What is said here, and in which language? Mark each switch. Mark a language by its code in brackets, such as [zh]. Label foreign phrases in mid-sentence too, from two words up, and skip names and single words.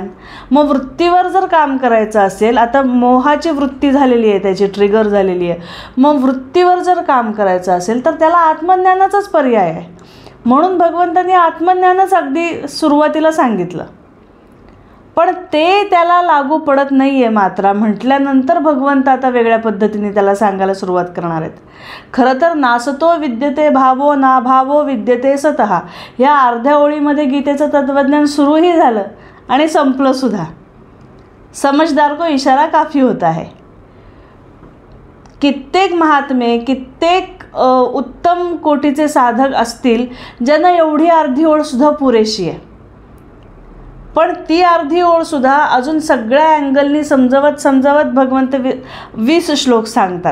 [mr] मग वृत्तीवर जर काम करायचं असेल, आता मोहाची वृत्ती झालेली आहे, त्याची ट्रिगर झालेली आहे, मग वृत्तीवर जर काम करायचं असेल तर त्याला आत्मज्ञानाचाच पर्याय आहे. म्हणून भगवंतांनी आत्मज्ञानच अगदी सुरुवातीला सांगितलं. पण ते त्याला लागू पडत नाही आहे मात्र म्हटल्यानंतर भगवंत आता वेगळ्या पद्धतीने त्याला सांगायला सुरुवात करणार आहेत. खरं तर [sa] नासतो विद्यते भावो नाभावो विद्यते सतः, [mr] ह्या अर्ध्या ओळीमध्ये गीतेचं तत्त्वज्ञान सुरूही झालं आणि संपलं सुद्धा. [hi] समझदार को इशारा काफी होता है. [mr] कित्येक महात्मे, कित्येक उत्तम कोटीचे साधक असतील ज्यांना एवढी अर्धी ओळसुद्धा पुरेशी आहे. पण ती अर्धी ओळसुद्धा अजून सगळ्या अँगलनी समजावत भगवंत 20 श्लोक सांगतात.